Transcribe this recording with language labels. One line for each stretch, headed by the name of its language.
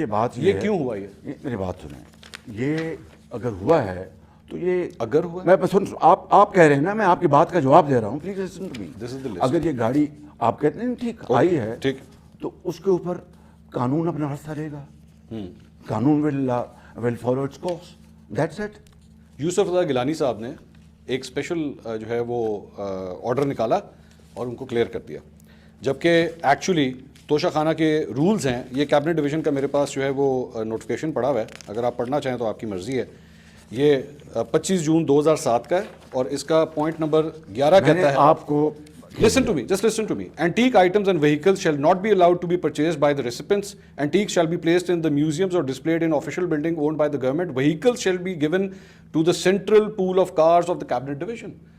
Urdu: دیکھیے بات یہ کیوں ہوا؟ یہ میری بات سنیں, یہ اگر ہوا ہے تو یہ اگر ہوا, میں آپ کہہ رہے ہیں نا, میں آپ کی بات کا جواب دے رہا ہوں.
English: Please listen to me.
Urdu: اگر یہ گاڑی آپ کہتے ہیں ٹھیک آئی ہے, ٹھیک, تو اس کے اوپر قانون اپنا راستہ لے گا.
English: قانون will follow its course. That's it.
Urdu: یوسف رضا گیلانی صاحب نے ایک اسپیشل جو ہے وہ آرڈر نکالا اور ان کو کلیئر کر دیا, جبکہ ایکچولی توشہ خانہ کے رولز ہیں. یہ کیبنٹ ڈویژن کا میرے پاس جو ہے وہ نوٹیفیکیشن پڑا ہوا ہے, اگر آپ پڑھنا چاہیں تو آپ کی مرضی ہے. یہ 25 جون 2007 کا ہے اور اس کا پوائنٹ نمبر 11 کہتا ہے آپ کو
English: Listen to me, just listen to me. Antique items and vehicles shall not be allowed to be purchased by the recipients. Antiques shall be placed in the museums or displayed in official building owned by the government. Vehicles shall be given to the central pool of cars of the cabinet division.